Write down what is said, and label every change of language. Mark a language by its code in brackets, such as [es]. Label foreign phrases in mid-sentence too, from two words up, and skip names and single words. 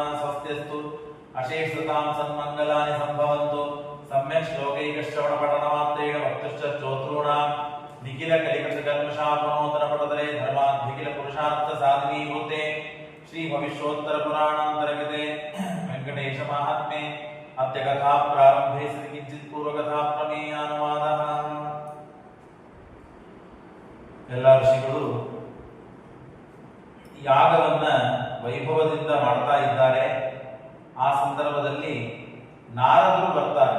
[sa] ಸ್ವಸ್ತ್ಯಸ್ತು ಅಶೇಷತಾಂ ಸನ್ಮಂಗಲಾನಿ ಸಂಭವಂತು. ಸಮ್ಯಕ್ ಶ್ಲೋಕೈಕಶ್ರವಣ ಪಠನಮಾತ್ರೇಣ ಭಕ್ತಶ್ಚ ಶ್ರೋತॄಣಾಂ ನಿಖಿಲ ಕಲಿಕೃತ ಕಲ್ಮಷಾಪನೋದನ ಪಟದರೆ ಧರ್ಮಾದ್ವಿಕಿಲ ಪುರುಷಾರ್ಥ ಸಾಧಿನೀಭೂತೆ. ಶ್ರೀ ಭವಿಷ್ಯೋತ್ತರ ಪುರಾಣಾಂತರ್ಗತೆ ವೆಂಕಟೇಶ ಮಹಾತ್ಮೆ ಅದ್ಯ ಕಥಾ ಪ್ರಾರಂಭೆ ಸತಿ ಕಿಂಚಿತ್ ಪೂರ್ವಕಥಾ ಪ್ರಮೇಯಾನುವಾದಃ. [kn] ಎಲ್ಲ ಋಷಿಗಳು ಯಾಗವನ್ನ ವೈಭವದಿಂದ ಮಾಡ್ತಾ ಇದ್ದಾರೆ. ಆ ಸಂದರ್ಭದಲ್ಲಿ ನಾರದರು ಬರ್ತಾರೆ.